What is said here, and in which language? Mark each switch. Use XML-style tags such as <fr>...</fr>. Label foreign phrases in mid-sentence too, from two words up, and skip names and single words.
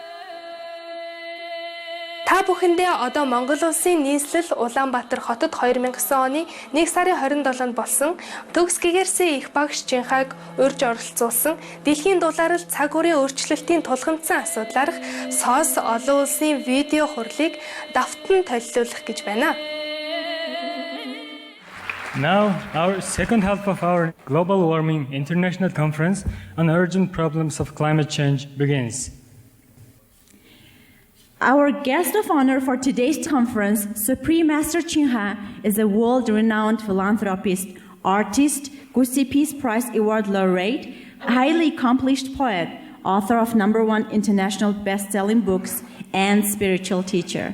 <mn>Та бүхэндээ одоо Монгол улсын нийслэл Улаанбаатар хотод 2009 оны 1 сарын 27-нд болсон Төгс Гэгээрсэн их багш Хайг урьж оролцуулсан дэлхийн дулаарл цаг үрийн өөрчлөлтийн тулгамдсан асуудлаарх соос олон улсын видео хурлыг давтан толилуулах гэж байна.</mn> <en>Now, our second half of our Global Warming International Conference on Urgent Problems of Climate Change begins. Our guest of honor for today's conference, Supreme Master Hайн, is a world-renowned philanthropist, artist, Gusi Peace Prize Award laureate, highly accomplished poet, author of #1 international best-selling books, and spiritual teacher.</en>